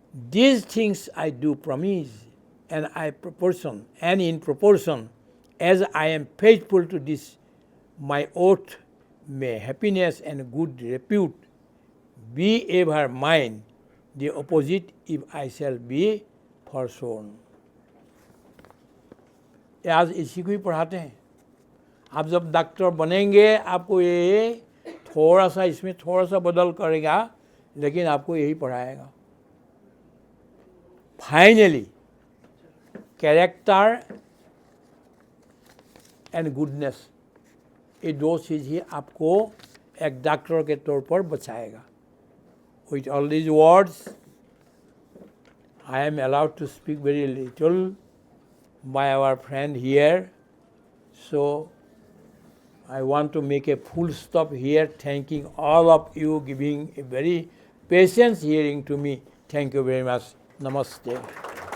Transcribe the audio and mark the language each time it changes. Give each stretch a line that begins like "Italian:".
English: These things I do promise, and in proportion as I am faithful to this my oath, may happiness and good repute be ever mine, the opposite if I shall be forsworn.
Hindi: आज इसी को ही पढ़ाते हैं। आप जब doctor बनेंगे आपको ये थोड़ा सा इसमें थोड़ा सा बदल करेगा, लेकिन आपको यही पढ़ाएगा।
English: finally character and goodness,
Hindi: ये दो चीज़ ही आपको एक डॉक्टर के तौर पर बचाएगा।
English: With all these words I am allowed to speak very little by our friend here, so I want to make a full stop here, thanking all of you, giving a very patient hearing to me. Thank you very much. Namaste.